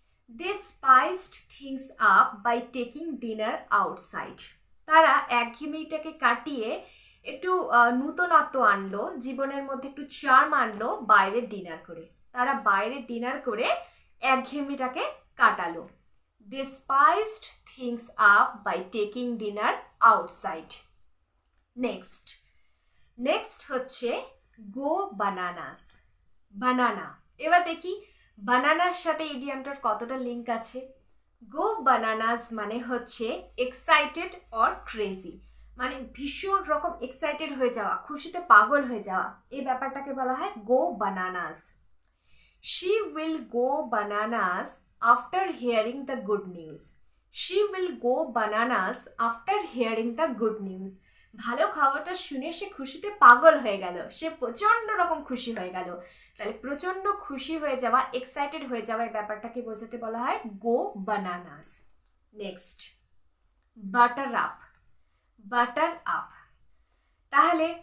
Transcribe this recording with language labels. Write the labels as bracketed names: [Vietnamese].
[English] they spiced things up by taking dinner outside, [Bangla] তারা একঘেয়েমিটাকে কাটিয়ে একটু নূতনত্ব আনলো, জীবনের মধ্যে একটু চার্ম আনলো বাইরের ডিনার করে, তারা বাইরে ডিনার করে একঘেয়েমিটাকে কাটালো। [English] They spiced things up by taking dinner outside. Next, next [Bangla] হচ্ছে [English] go bananas. [Bangla] বানানা, এবার দেখি বানানার সাথে ইডিয়ামটার কতটা লিঙ্ক আছে। গো বানানাস মানে হচ্ছে [English] excited or crazy, [Bangla] মানে ভীষণ রকম এক্সাইটেড হয়ে যাওয়া, খুশিতে পাগল হয়ে যাওয়া, এই ব্যাপারটাকে বলা হয় গো bananas. [English] She will go bananas after hearing the good news. She will go bananas after hearing the good news. [Bangla] ভালো খবরটা শুনে সে খুশিতে পাগল হয়ে গেল, সে প্রচণ্ড রকম খুশি হয়ে গেল। তাহলে প্রচণ্ড খুশি হয়ে যাওয়া, এক্সাইটেড হয়ে যাওয়া, এই ব্যাপারটাকে বোঝাতে বলা হয় গো bananas. [English] Next, butter up. Butter up, [Bangla] তাহলে